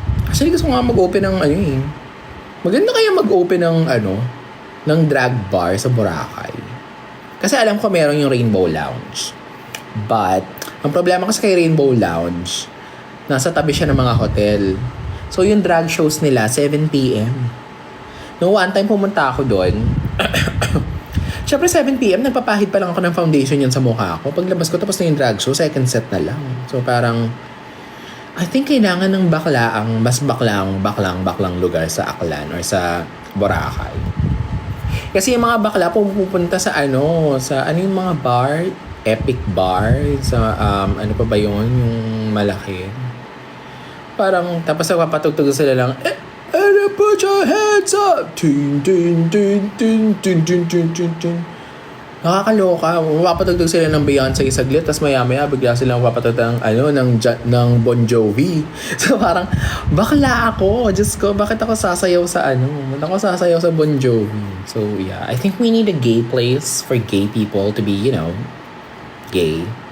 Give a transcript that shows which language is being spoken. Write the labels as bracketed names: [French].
[Filipino] Actually gusto ko nga mag-open ng Maganda kaya mag-open ng drag bar sa Boracay. Kasi alam ko meron yung Rainbow Lounge. But, ang problema kasi kay Rainbow Lounge, nasa tabi siya ng mga hotel. So, yung drag shows nila, 7 p.m. No, one time pumunta ako doon. Siyempre, 7 p.m. nagpapahid pa lang ako ng foundation yun sa mukha ko. Paglabas ko, tapos na yung drag show, second set na lang. So, parang, [English] I think [Filipino] kailangan ng mas baklang lugar sa Aklan or sa Boracay. Kasi yung mga bakla pupunta sa yung mga bar, Epic Bar, sa ano pa ba yun, yung malaki. Parang tapos nagpapatugtog sila lang, [English] put your hands up. [Filipino] Tin tin tin tin tin tin tin tin tin. Nakakaloka. Mapapatugtog sila ng Beyonce saglit, tapos maya-maya bigla silang mapapatugtog ng Bon Jovi. So parang, bakla ako. Diyos ko, bakit ako sasayaw sa Bakit ako sasayaw sa Bon Jovi? [English] So yeah, I think we need a gay place for gay people to be, gay.